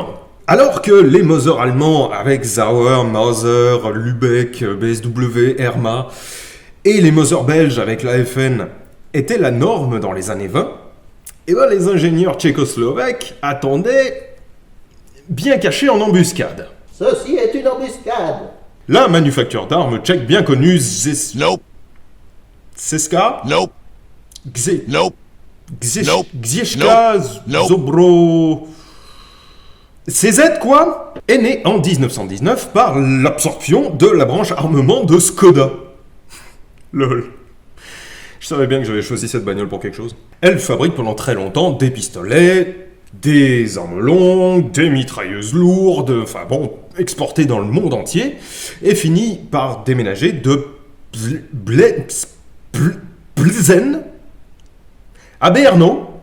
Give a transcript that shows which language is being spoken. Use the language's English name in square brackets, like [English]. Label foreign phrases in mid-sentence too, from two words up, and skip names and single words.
[French] Alors que les Moser allemands avec Sauer, Mauser, Lübeck, BSW, Herma et les Moser belges avec l'AFN étaient la norme dans les années 20, et ben les ingénieurs tchécoslovaques attendaient bien cachés en embuscade. Ceci est une embuscade. La manufacture d'armes tchèque bien connue Nope. Ceska [English] Nope. Nope. Nope. [French] Gzieszka Nope. Zobro... CZ, quoi, est né en 1919 par l'absorption de la branche armement de Skoda. Lol. Je savais bien que j'avais choisi cette bagnole pour quelque chose. Elle fabrique pendant très longtemps des pistolets, des armes longues, des mitrailleuses lourdes, enfin bon, exportées dans le monde entier, et finit par déménager de Plzen à Brno.